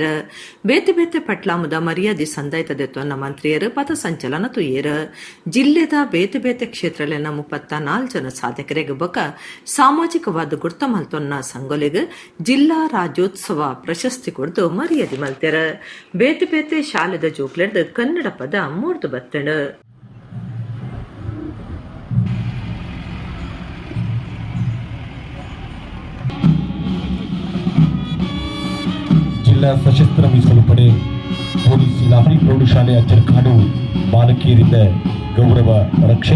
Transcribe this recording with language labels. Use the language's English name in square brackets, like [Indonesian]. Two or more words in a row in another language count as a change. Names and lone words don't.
[Tulu] ಬೇತೆ ಬೇತೆ ಪಟ್ಲಾಮದ ಮರ್ಯಾದೆ ಸಂದಾಯ್ತದೆ ತೊನ್ನ ಮಂತ್ರಿಯರು ಪಥ ಸಂಚಲನ ತುಯ್ಯರ. ಜಿಲ್ಲೆದ ಬೇತೆ ಬೇತೆ ಕ್ಷೇತ್ರಲಿನ 34 ಜನ ಸಾಧಕರಿಗೆ ಬಕ ಸಾಮಾಜಿಕವಾದ ಗುರ್ತ ಮಲ್ತೊನ್ನ ಸಂಗೊಲೆಗೆ ಜಿಲ್ಲಾ ರಾಜ್ಯೋತ್ಸವ ಪ್ರಶಸ್ತಿ ಕೊಡ್ದು ಮರ್ಯಾದೆ ಮಲ್ತೆರ. ಬೇತೆ ಬೇತೆ ಶಾಲೆದ ಜೋಕ್ಲೆಡ್ ಕನ್ನಡ ಪದ ಮೂರ್ದು ಬತ್ತಣ. [Kannada] ಜಿಲ್ಲಾ ಸಶಸ್ತ್ರ ಮೀಸಲು ಪಡೆ ಪೊಲೀಸ್ ಇಲಾಖೆ ಪ್ರೌಢಶಾಲೆ ಅಚ್ಚರಕಾಡು ಬಾಲಕಿಯರಿಂದ ಗೌರವ ರಕ್ಷೆ.